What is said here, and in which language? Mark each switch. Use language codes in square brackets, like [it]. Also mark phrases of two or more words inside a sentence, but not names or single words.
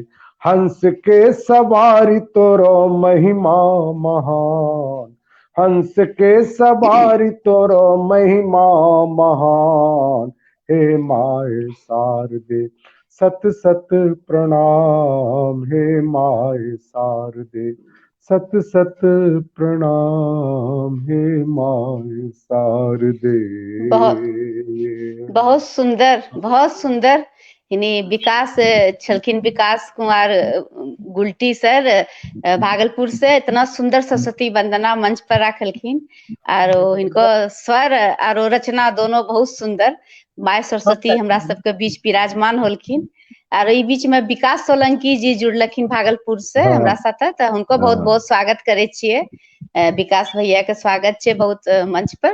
[anp] हंस के सवारी तोरो महिमा महान, हंस के सवारी तोरो महिमा महान, हे माए शारदे सत सत प्रणाम, हे माए शारदे सत सत प्रणाम, हे माए शारदे। बहुत बहुत सुंदर, बहुत सुंदर। यानी विकास छलखिन, विकास कुमार गुलटी सर भागलपुर से इतना सुंदर सरस्वती वंदना मंच पर रखलखिन, आरो इनको स्वर आरो रचना दोनों बहुत सुंदर। माय सरस्वती हमरा सबके बीच विराजमान होलखिन। आरो ई बीच में विकास सोलंकी जी जुड़लखिन भागलपुर से हाँ हमरा साथे, तो हुनको बहुत हाँ बहुत स्वागत करे छियै। विकास भैया के स्वागत छै बहुत मंच पर।